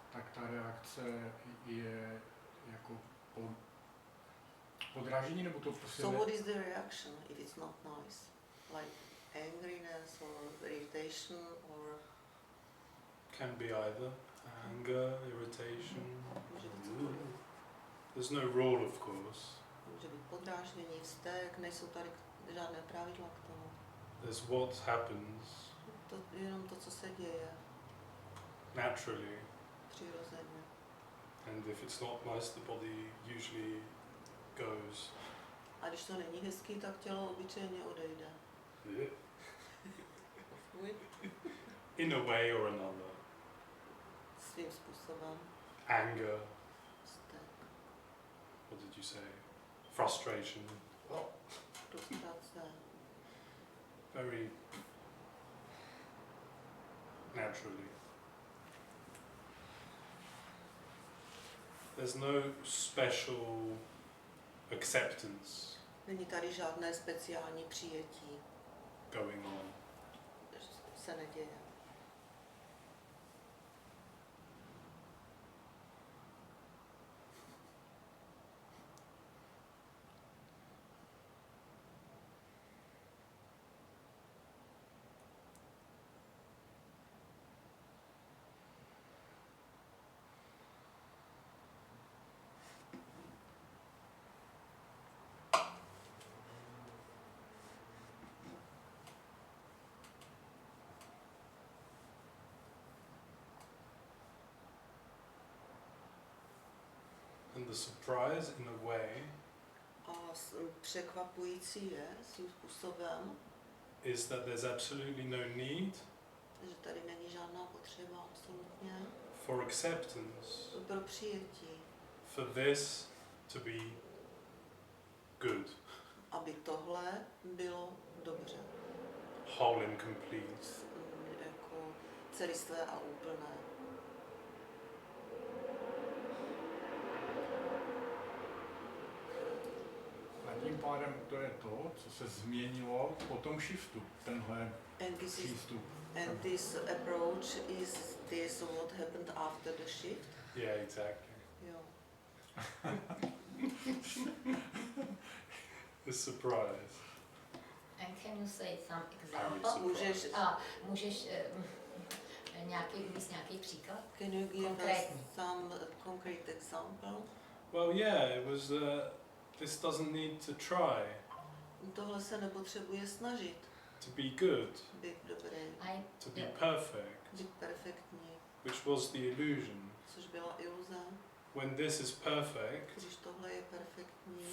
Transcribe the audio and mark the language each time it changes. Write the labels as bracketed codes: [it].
[cs] tak ta reakce je jako podrážení, nebo to prostě [en] so what is the reaction if it's not nice? Like angriness or irritation or Can be either anger, irritation. [cs] může být cokoliv. [en] There's no rule, of course. [cs] Může být podráždění, vztek, nejsou tady žádné pravidla k tomu. [en] There's what happens [cs] To je jenom to, co se děje [en] naturally, [cs] přirozeně. [en] and if it's not nice, the body usually goes. [cs] A když to není hezký, tak tělo obyčejně odejde. [en] In a way or another. [cs] Svým způsobem. [en] Anger, [cs] Vztek, [en] what did you say? Frustration. [cs] frustrace. [en] Very naturally. There's no special acceptance [cs] Není tady žádné speciální přijetí, [en] going on. [cs] se neděje. [en] And the surprise, in a way, [cs] A překvapující je svým způsobem, [en] is that there's absolutely no need [cs] že tady není žádná potřeba absolutně [en] for acceptance, [cs] pro přijetí, [en] for this to be good, [cs] aby tohle bylo dobře, [en] whole and complete. [cs] jako celistvé a úplné. A tím pádem to je to, co se změnilo po tom shiftu, tenhle přístup. [en] And this approach is this what happened after the shift? Yeah, exactly. [cs] Jo. [en] The surprise. And can you say some Very example? [cs] Můžeš, Můžeš uvést nějaký příklad? [en] can you give [cs] Konkrétní. [en] us some concrete example? Well, yeah, it was. This doesn't need to try [cs] Tohle se nepotřebuje snažit, [en] to be good, [cs] být dobrý, [en] to be Yeah. perfect, [cs] být perfektní, [en] which was the illusion. [cs] což byla iluze. [en] When this is perfect, [cs] Když tohle je perfektní,